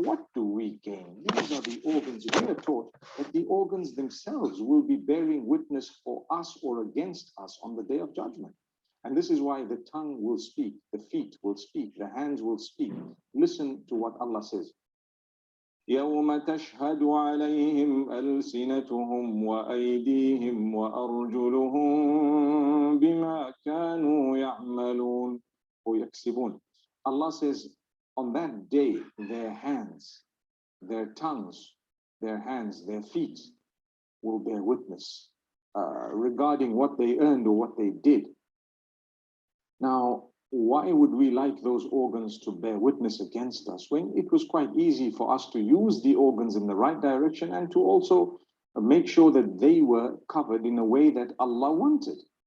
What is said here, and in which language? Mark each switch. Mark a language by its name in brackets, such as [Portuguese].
[English] What do we gain? These are the organs. We are taught that the organs themselves will be bearing witness for us or against us on the day of judgment. And this is why the tongue will speak, the feet will speak, the hands will speak. Listen to what Allah says. [Arabic] يوم تشهد عليهم ألسنتهم وأيديهم وأرجلهم بما كانوا يعملون ويكسبون. [English] Allah says, on that day, their hands, their tongues, their hands, their feet will bear witness regarding what they earned or what they did. Now, why would we like those organs to bear witness against us when it was quite easy for us to use the organs in the right direction and to also make sure that they were covered in a way that Allah wanted?